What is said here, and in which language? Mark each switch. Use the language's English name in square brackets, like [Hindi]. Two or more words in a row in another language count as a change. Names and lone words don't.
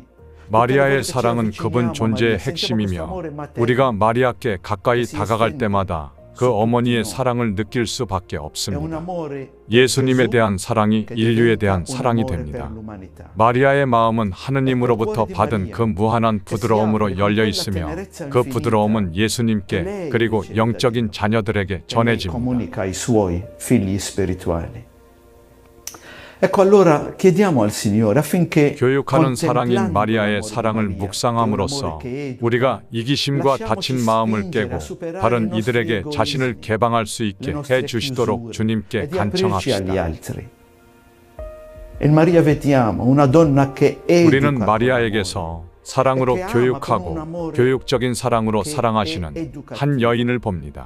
[Korean] 마리아의 사랑은 그분 존재의 핵심이며 우리가 마리아께 가까이 다가갈 때마다 그 어머니의 사랑을 느낄 수밖에 없습니다. 예수님에 대한 사랑이 인류에 대한 사랑이 됩니다. 마리아의 마음은 하느님으로부터 받은 그 무한한 부드러움으로 열려 있으며 그 부드러움은 예수님께 그리고 영적인 자녀들에게 전해집니다. [Italian] Ecco, allora chiediamo al Signore affinché [Korean] 교육하는 사랑인 마리아의 사랑을 묵상함으로써 우리가 이기심과 다친 마음을 깨고 다른 이들에게 자신을 개방할 수 있게 해 주시도록 주님께 간청합시다. 우리는 마리아에게서 사랑으로 교육하고 교육적인 사랑으로 사랑하시는 한 여인을 봅니다.